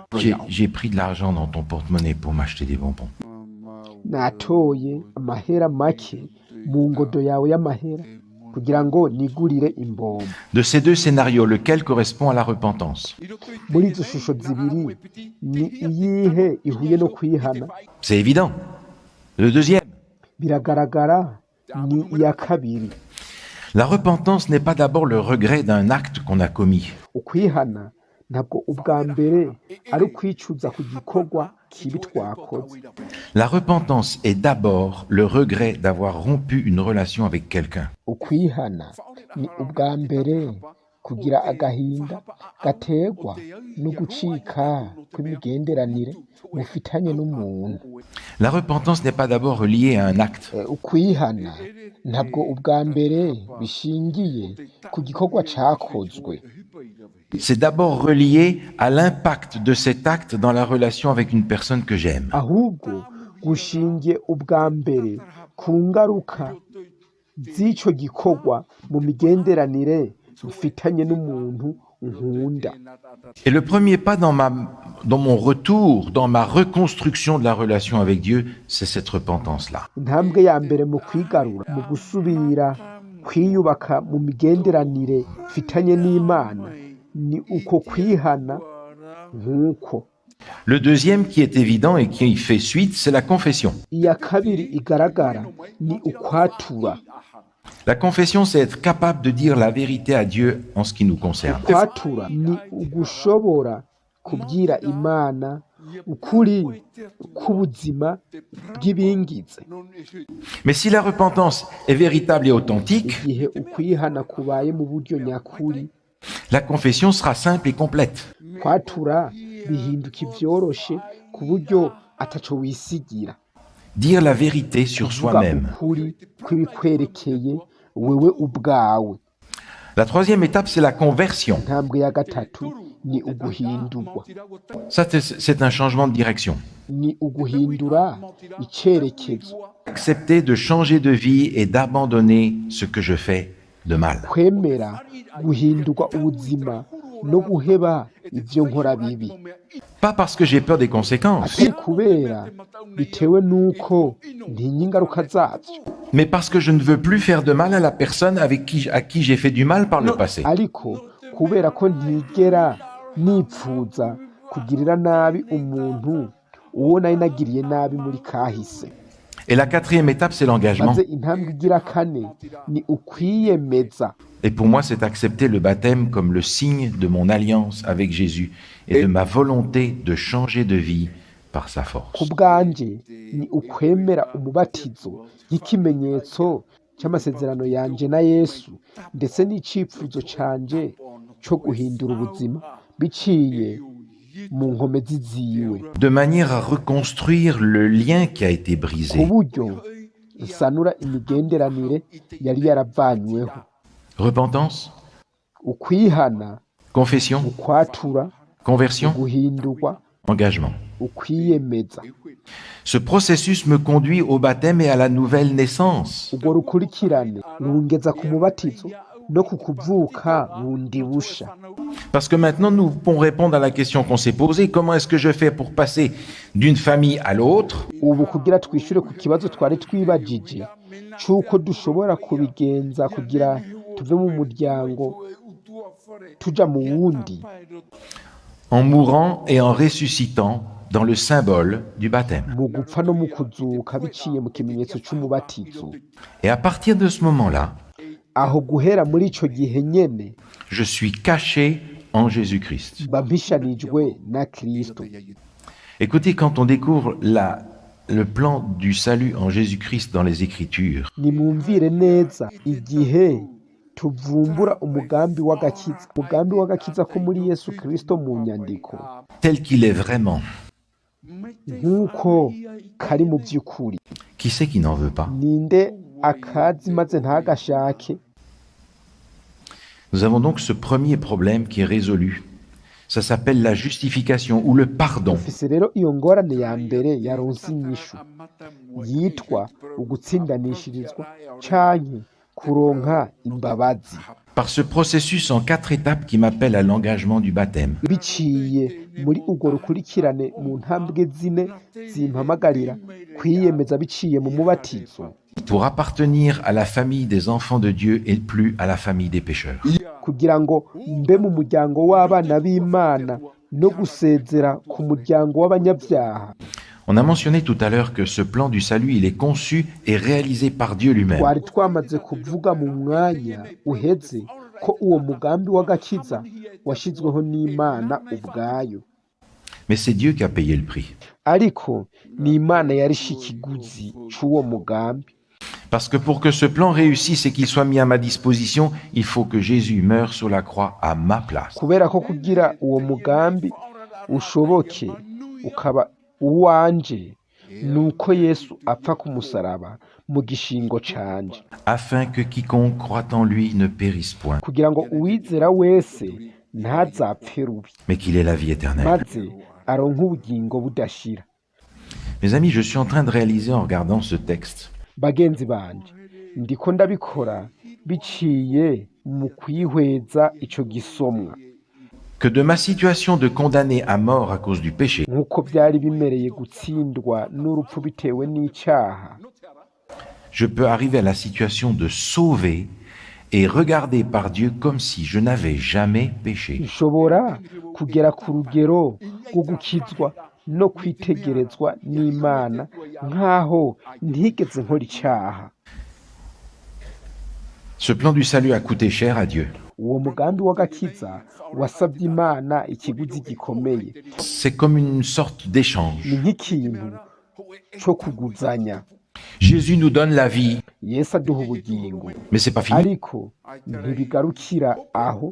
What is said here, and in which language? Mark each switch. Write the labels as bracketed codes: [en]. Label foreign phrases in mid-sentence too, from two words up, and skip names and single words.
[fr] J'ai pris de l'argent dans ton porte-monnaie pour m'acheter des bonbons. [rn] Natoye amahera make mu ngodo yawe y'amahera kugira ngo nigurire imbombo. [fr] De ces deux scénarios, lequel correspond à la repentance? [rn] Muri izo shusho zibiri ni iyihe ihuye no kwihana? [fr] C'est évident. Le deuxième. [rn] Biragaragara ni iya kabiri. [fr] La repentance n'est pas d'abord le regret d'un acte qu'on a commis. [rn] Ukwihana ntabwo ubwa mbere ari ukwicuza ku gikorwa kibi twakoze. [fr] La repentance est d'abord le regret d'avoir rompu une relation avec quelqu'un. [rn] Ukwihana ni ubwa mbere kugira agahinda gategwa no gucika kw'imigenderanire mufitanye n'umuntu. [fr] La repentance n'est pas d'abord liée à un acte. [rn] Ukwihana ntabwo ubwa mbere bishingiye ku gikorwa cakozwe. [fr] C'est d'abord relié à l'impact de cet acte dans la relation avec une personne que j'aime. [rn] Ahubwo gushingiye ubwa mbere ku ngaruka z'ico gikorwa mu migenderanire mfitanye n'umuntu nkunda. [fr] Et le premier pas dans mon retour, dans ma reconstruction de la relation avec Dieu, c'est cette repentance-là. [rn] Intambwe ya mbere mu kwigarura, mu gusubira kwiyubaka mu migenderanire mfitanye n'Imana ni uko kwihana nk'uko. [fr] Le deuxième qui est évident et qui fait suite, c'est la confession. [rn] Iya kabiri igaragara ni ukwatura. [fr] La confession, c'est être capable de dire la vérité à Dieu en ce qui nous concerne. [rn] Ukwatura ni ugushobora kubwira Imana ukuri k'ubuzima bw'ibingize. [fr] Mais si la repentance est véritable et authentique, [rn] Igihe ukwihana kubaye mu buryo nyakuri, [fr] la confession sera simple et complète. [rn] kwatura bihinduka ivyoroshe ku buryo ataco wisigira. [fr] Dire la vérité sur [rn] Kuvuga [fr] soi-même. [rn] ukuri kw'ibikwerekeye wewe ubwawe. [fr] La troisième étape, c'est la conversion. [rn] Intambwe ya gatatu ni uguhindurwa. [fr] Ça, c'est un changement de direction. [rn] Ni uguhindura icerekezo. [fr] Accepter de changer de vie et d'abandonner ce que je fais de mal. [rn] Kwemera guhindurwa ubuzima no guheba ivyo nkora bibi. [fr] Pas parce que j'ai peur des conséquences, [rn] Atari kubera bitewe nuko ntinya ingaruka zavyo, [fr] mais parce que je ne veux plus faire de mal à la personne à qui j'ai fait du mal par le passé. [rn] ariko kubera ko ntigera nipfuza kugirira nabi umuntu uwo nari nagiriye nabi muri kahise. [fr] Et la quatrième étape, c'est l'engagement. [rn] Maze intambwe igira kane ni ukwiyemeza. [fr] Et pour moi, c'est accepter le baptême comme le signe de mon alliance avec Jésus et de ma volonté de changer de vie par sa force. [rn] Ku bwanje ni ukwemera umubatizo nk'ikimenyetso cy'amasezerano yanje na Yesu, ndetse n'icipfuzo canje cyo guhindura ubuzima biciye mu nkomezi ziwe, [fr] De manière à reconstruire le lien qui a été [rn] ku [fr] brisé. [rn] buryo nsanura imigenderanire yari yaravanyweho. [fr] Repentance, [rn] Ukwihana, [fr] confession, [rn] ukwatura, [fr] conversion, [rn] guhindurwa, [fr] engagement. [rn] ukwiyemeza. [fr] Ce processus me conduit au baptême et à la nouvelle naissance. [rn] Ubwo rukurikirane rungeza ku mubatizo no ku kuvuka bundi busha. [fr] Parce que maintenant, nous pouvons répondre à la question qu'on s'est posée. Comment est-ce que je fais pour passer d'une famille à l'autre? [rn] Ubu kugira twishyure ku kibazo twari twibajije cy'uko dushobora kubigenza kugira tuve mu muryango tuja mu wundi, [fr] En mourant et en ressuscitant dans le symbole du baptême. [rn] mu gupfa no mu kuzuka biciye mu kimenyetso cy'umubatizo. [fr] Et à partir de ce moment-là, [rn] Aho guhera muri ico gihe nyene [fr] je suis caché en Jésus-Christ. [rn] mba mpishanijwe na Kristo. [fr] Écoutez, quand on découvre le plan du salut en Jésus-Christ dans les Écritures, [rn] Nimwumvire neza igihe tuvumbura umugambi w'agakiza ko muri Yesu Kristo mu nyandiko, [fr] tel qu'il est vraiment, [rn] nk'uko kari mu by'ukuri. [fr] qui c'est qui n'en veut pas? [rn] Ninde akazi maze ntagashake? [fr] Nous avons donc ce premier problème qui est résolu. Ça s'appelle la justification ou le pardon. [rn] dufise rero iyo ngorane ya mbere yaronse inyishu yitwa ugutsindanishirizwa canke kuronka imbabazi [fr] Par ce processus en 4 étapes qui m'appelle à l'engagement du baptême. [rn] biciye muri urwo rukurikirane mu ntambwe zine zimpamagarira kwiyemeza biciye mu mubatizo [fr] Pour appartenir à la famille des enfants de Dieu et plus à la famille des pécheurs. [rn] kugira ngo mbe mu muryango w'abana b'Imana no gusezera ku muryango w'abanyabyaha. [fr] On a mentionné tout à l'heure que ce plan du salut, il est conçu et réalisé par Dieu lui-même. [rn] Twari twamaze kuvuga mu mwanya uheze ko uwo mugambi w'agakiza washizweho n'Imana ubwayo, [fr] Mais c'est Dieu qui a payé le prix. [rn] ariko ni Imana yarishe ikiguzi c'uwo mugambi. [fr] Parce que pour que ce plan réussisse et qu'il soit mis à ma disposition, il faut que Jésus meure sur la croix à ma place. [rn] Kubera ko kugira uwo mugambi ushoboke ukaba uwanje, nuko Yesu apfa ku musaraba mu gishingo canje, [fr] Afin que quiconque croit en lui ne périsse point, [rn] kugira ngo uwizera wese ntazapfe rubi, [fr] mais qu'il ait la vie éternelle. [rn] maze aronke ubugingo budashira. [fr] Mes amis, je suis en train de réaliser en regardant ce texte [rn] Bagenzi banje, ndiko ndabikora biciye mu kwihweza ico gisomwa, [fr] que de ma situation de condamné à mort à cause du péché, [rn] nk'uko byari bimereye gutsindwa n'urupfu bitewe n'icaha, [fr] je peux arriver à la situation de sauver et regarder par Dieu comme si je n'avais jamais péché. [rn] nshobora kugera ku rugero rwo gukizwa no kwitegerezwa n'Imana nk'aho ntigeze nkora icaha. [fr] Ce plan du salut a coûté cher à Dieu. [rn] Uwo mugambi w'agakiza wasabye Imana ikiguzi gikomeye, [fr] C'est comme une sorte [rn] ni [fr] d'échange. [rn] nk'ikintu co kuguzanya. [fr] Jésus nous donne la vie, [rn] Yesu aduha ubugingo, [fr] mais c'est pas fini. [rn] ariko ntibigarukira aho,